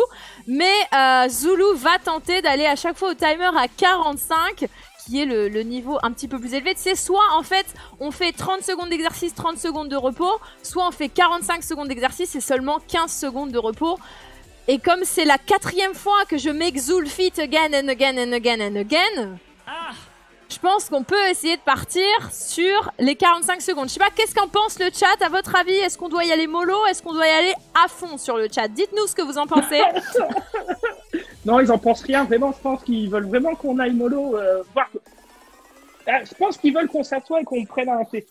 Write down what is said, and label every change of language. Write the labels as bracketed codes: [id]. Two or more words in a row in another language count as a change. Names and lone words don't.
[fr] Mais Zoulou va tenter d'aller à chaque fois au timer à 45, qui est le niveau un petit peu plus élevé. C'est soit en fait on fait 30 secondes d'exercice, 30 secondes de repos, soit on fait 45 secondes d'exercice et seulement 15 secondes de repos. Et comme c'est la 4e fois que je [en] make Zoul fit again and again and again and again, [fr] je pense qu'on peut essayer de partir sur les 45 secondes. Je sais pas, qu'est-ce qu'en pense le chat à votre avis? Est-ce qu'on doit y aller mollo? Est-ce qu'on doit y aller à fond sur le chat? Dites-nous ce que vous en pensez. Non, ils en pensent rien. Vraiment, je pense qu'ils veulent vraiment qu'on aille mollo. Je pense qu'ils veulent qu'on s'assoie et qu'on prenne un thé.